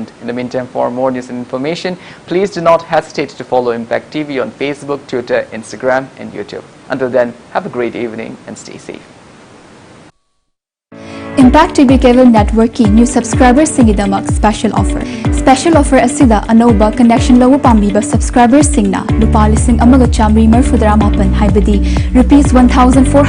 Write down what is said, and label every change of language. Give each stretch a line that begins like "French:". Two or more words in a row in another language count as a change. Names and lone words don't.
English: In the meantime, for more news and information, please do not hesitate to follow Impact TV on Facebook, Twitter, Instagram and YouTube. Until then, have a great evening and stay safe.
Manipuri: Impact TV Cable Network ki
English: new subscribers
Manipuri: singidamak
English: special offer. Special offer
Manipuri: asida anoba connection low pambiba subscribers singna lupa lising amaga chamri marfudra mapan haibadi rupees 1,400